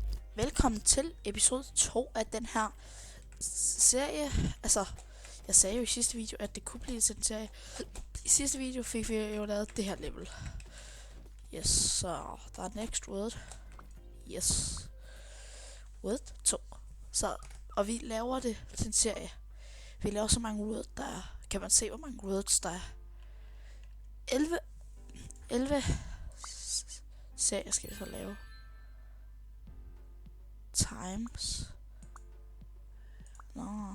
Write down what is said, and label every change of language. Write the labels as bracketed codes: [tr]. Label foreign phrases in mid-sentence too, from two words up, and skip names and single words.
[da] velkommen til episode 2 af den her serie. Altså, jeg sagde jo i sidste video, at det kunne blive til en serie. I sidste video fik vi jo lavet det her level. Yes, så der er [en] next word. Yes. Word 2. [da] Så, og vi laver det til en serie. Vi laver så mange words, der er. Kan man se, hvor mange words der er? 11 serier skal vi så lave. Times. Nå.